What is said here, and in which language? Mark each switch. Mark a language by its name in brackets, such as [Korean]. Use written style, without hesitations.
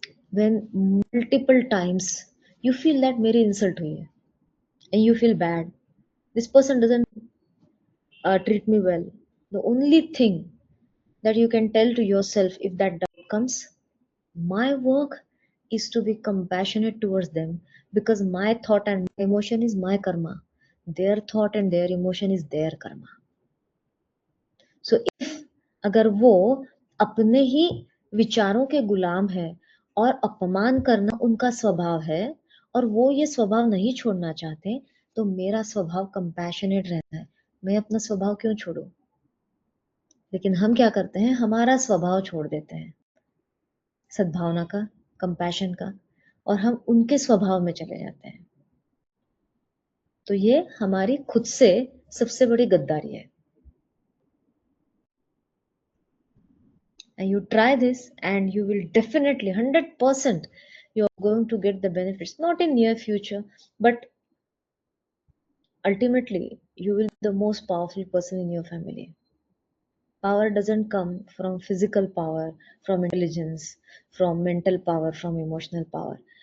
[English] When multiple times you feel that [Hindi] मेरी insult हुई है, [English] and you feel bad, this person doesn't treat me well. The only thing that you can tell to yourself if that doubt comes, my work is to be compassionate towards them, because my thought and my emotion is my karma. Their thought and their emotion is their karma. So if [Hindi] अगर वो अपने ही विचारों के गुलाम है और अपमान करना उनका स्वभाव है और वो ये स्वभाव नहीं छोड़ना चाहते, तो मेरा स्वभाव कंपैशनेट रहना है। मैं अपना स्वभाव क्यों छोड़ूं? लेकिन हम क्या करते हैं, हमारा स्वभाव छोड़ देते हैं सद्भावना का, कंपैशन का, और हम उनके स्वभाव में चले जाते हैं। तो ये हमारी खुद से सबसे बड़ी गद्दारी है। [English] And you try this and you will definitely 100% you're going to get the benefits, not in near future, but ultimately you will be the most powerful person in your family. Power doesn't come from physical power, from intelligence, from mental power, from emotional power.